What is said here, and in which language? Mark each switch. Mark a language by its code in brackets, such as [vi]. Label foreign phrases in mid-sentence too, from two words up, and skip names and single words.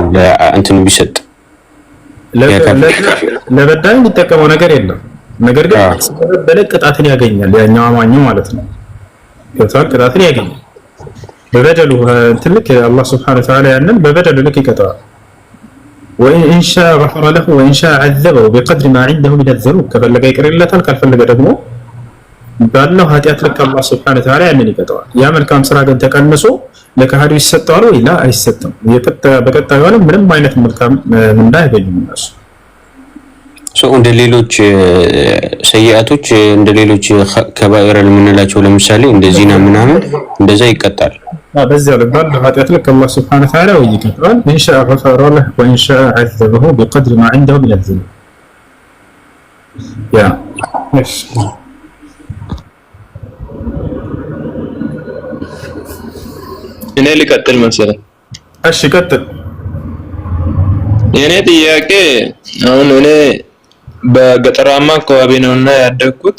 [am] እንትን ቢሰጥ ለበዳይ የሚጠቀመው ነገር የለም። ነገር ግን በበደል ቅጣትን ያገኛል። ያኛው አማኙ ማለት ነው። ይወጣል ቅጣትን ያገኛል። በበደሉ ትልቅ አላህ [ar] سبحانه وتعالى [am] ያንን በበደሉ ልክ ይቀጣዋል። [ar] وإن شاء غفر له وإن شاء عذبه بقدر ما عنده من الذنوب [am] ከፈለገ ይቅርለታል ካልፈለገ ደግሞ ባለው ኃጢአት ልክ አላህ [ar] سبحانه وتعالى [am] ያንን ይቀጣዋል። ያ መልካም ስራ ግን ተቀንሶ ለካህዱ ይሰጣል ወይ? ላ አይሰጥም። በቀጣዩ ዓለም ምንም አይነት መልካም ምንዳ አይገኝም እነሱ። እንደ ሌሎች ሰይአቶች እንደ ሌሎች ከባኢር የምንላቸው ለምሳሌ እንደ ዚና ምናምን እንደዛ ይቀጣል። በዚያ ልባል ኃጢአት ልክ አላህ [ar] سبحانه وتعالى [am] ይቀጣል። [ar] إن شاء غفر له وإن شاء عذبه بقدر ما عنده من الذنوب يا ايش [am] እኔ ልቀጥል መሰለኝ። እሺ ቀጥል። የኔ ጥያቄ አሁን እኔ በገጠራማ አካባቢ ነውና ያደግኩት።